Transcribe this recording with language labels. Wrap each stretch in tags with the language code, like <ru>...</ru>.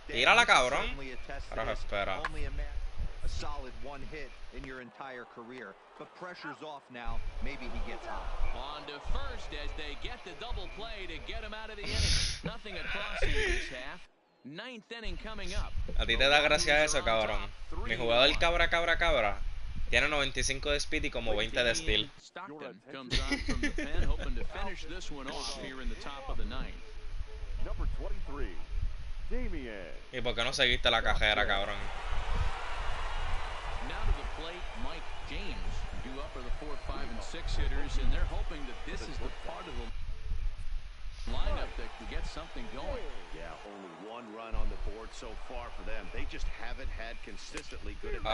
<es>Tírala, cabrón. Ahora espera.</es> <en>A solid one hit in your entire career, but pressure's off now. Maybe he gets hot. On to first as they get the double play to get him out of the inning. Nothing across in this half. 9th inning coming up.</en> <es>A ti te da gracia eso, cabrón. Mi jugador cabra tiene 95 de speed y como 20 de steal.</es> <en>Stockton comes on from the pen, hoping to finish this one off here in the top of the 9th. Number 23, Damien.</en> <es>¿Y por qué no seguiste la cajera, cabrón?</es> <en>Now to the plate, Mike James, due up for the 4, 5, and 6 hitters, and they're hoping that this is the part of the lineup that can get something going. Yeah, only 1 run on the board so far for them. They just haven't had consistently good at bats.</en>